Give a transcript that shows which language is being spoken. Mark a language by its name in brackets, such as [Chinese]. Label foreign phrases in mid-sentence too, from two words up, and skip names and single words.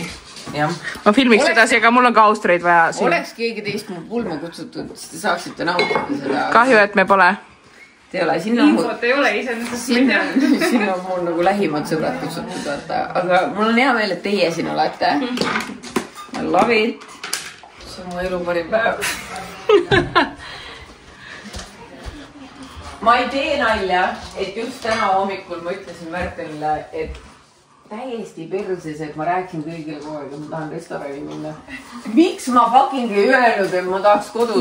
[Estonian] Ma filmiks edasi, aga mul on ka Austriaid vaja. Oleks keegi teist mul pulme kutsutud, siis te saaksite nautida seda. Kahju, et me pole. Te ei ole, sinna infot ei ole iseenesest. Sinna on mul nagu lähimad sõbrad kutsutud, vaata. Aga mul on hea meel, et teie siin olete. [English] I love it. [Estonian] See on mu elu parim päev. Ma ei tee nalja, et just täna hommikul ma ütlesin Märtenile, et täiesti perses, et ma rääkisin kõigile kogu aeg, et ma tahan restorani minna. Miks ma fucking ei öelnud, et ma tahaks kodus olla?